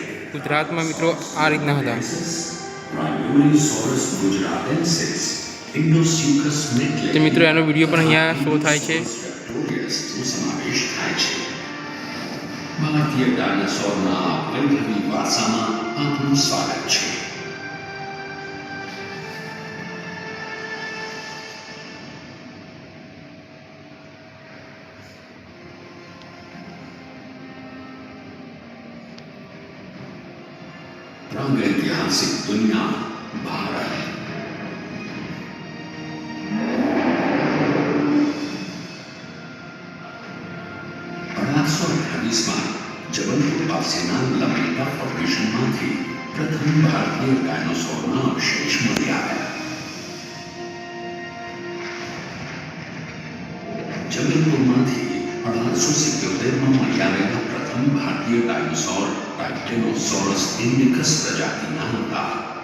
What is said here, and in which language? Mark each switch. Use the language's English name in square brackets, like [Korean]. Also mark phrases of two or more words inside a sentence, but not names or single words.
[Gujarati] ગુજરાતમાં મિત્રો આ રીતના હતા. Rhinoceros gujarensis, Indosuchus તો મિત્રો એનો વિડીયો પણ અહીંયા શો થાય છે. નો સમાવેશ થાય છે. ભારતીય ડાયનાસોરના વૈભવી વારસામાં આપનું સ્વાગત છે. [Hindi] प्रागैतिहासिक दुनिया भारत. [Gujarati] 1828 जबलपुर पासेना लमेटा फॉर्मेशनમાંથી પ્રથમ ભારતીય ડાયનાસોરના અવશેષ મળી આવ્યા. જબલપુરમાંથી 1877માં મળી આવેલા પ્રથમ ભારતીય ડાયનાસોર ટાઇટેનોસોરસ ઇન્ડિકસ પ્રજાતિના હતા.